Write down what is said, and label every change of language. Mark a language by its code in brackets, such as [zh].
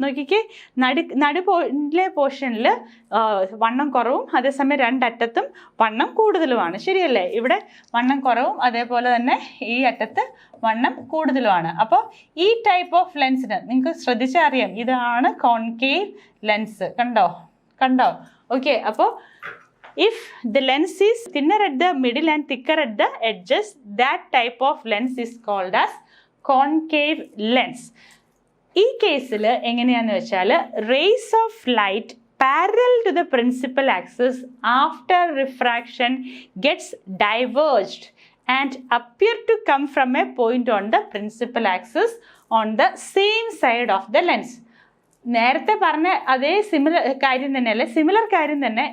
[ml] നോക്കിക്കേ, നടുവിലെ പോർഷനിൽ വണ്ണം കുറവും അതേസമയം 2 അറ്റത്തും വണ്ണം കൂടുതലുമാണ്, ശരിയല്ലേ. ഇവിടെ വണ്ണം കുറവും അതേപോലെ തന്നെ ഈ അറ്റത്ത് വണ്ണം കൂടുതലുമാണ്. അപ്പോൾ ഈ ടൈപ്പ് ഓഫ് ലെൻസിന് നിങ്ങൾക്ക് ശ്രദ്ധിച്ചാൽ അറിയാം, ഇതാണ് കോൺകേവ് ലെൻസ്. കണ്ടോ ഓക്കെ, അപ്പോൾ [en] if the lens is thinner at the middle and thicker at the edges, that type of lens is called as concave lens. [ml] ഈ കേസിൽ എങ്ങനെയാണെന്ന് വെച്ചാൽ [en] rays of light parallel to the principal axis after refraction gets diverged and appear to come from a point on the principal axis on the same side of the lens. [ml] നേരത്തെ പറഞ്ഞ അതേ similar കാര്യം തന്നെ.